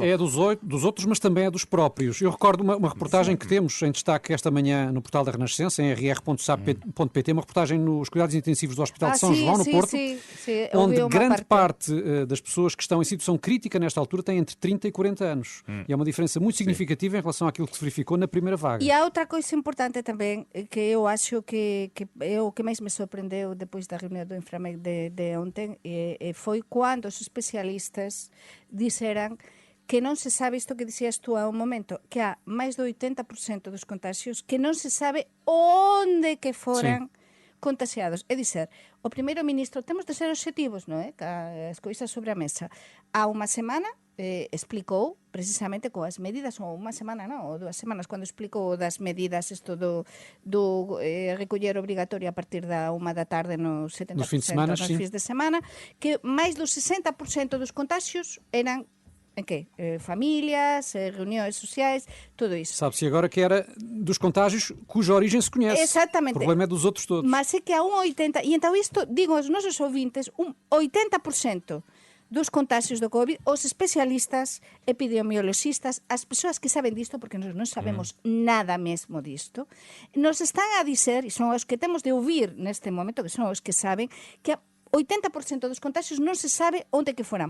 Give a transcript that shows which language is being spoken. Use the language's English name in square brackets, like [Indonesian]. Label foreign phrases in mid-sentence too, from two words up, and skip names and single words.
[Portuguese] É dos outros, mas também é dos próprios. Eu recordo uma reportagem que temos em destaque esta manhã no portal da Renascença, em rr.sap.pt, uma reportagem nos cuidados intensivos do Hospital de São João, no Porto, onde grande parte das pessoas que estão em situação crítica nesta altura têm entre 30 e 40 anos. E é uma diferença muito significativa em relação àquilo que se verificou na primeira vaga. E há outra coisa importante também, que eu acho que é o que mais me surpreendeu depois da reunião do Inframed de ontem, foi quando os especialistas disseram que [Galician] non se sabe isto que dixías tú há un momento, que há máis do 80% dos contagios que non se sabe onde que foran contagiados. É dizer, o primeiro ministro, temos de ser objetivos, non é? As coisas sobre a mesa. Há unha semana explicou precisamente coas medidas, ou unha semana non, ou 2 semanas, cando explicou das medidas isto do recoller obrigatorio a partir da 1 da tarde nos 70% nos fins de semana, que máis do 60% dos contagios eran en que? [Portuguese] Famílias, reuniões sociais, tudo isso. Sabe-se agora que era dos contágios cuja origem se conhece. Exatamente. O problema é dos outros todos. [Galician] Mas é que há 80%, e então isto, digo aos nosos ouvintes, 80% dos contagios do COVID, os especialistas, epidemiologistas, as persoas que saben disto, porque nós non sabemos nada mesmo disto, nos están a dizer, e son os que temos de ouvir neste momento, que son os que saben, que 80% dos contagios non se sabe onde que foran.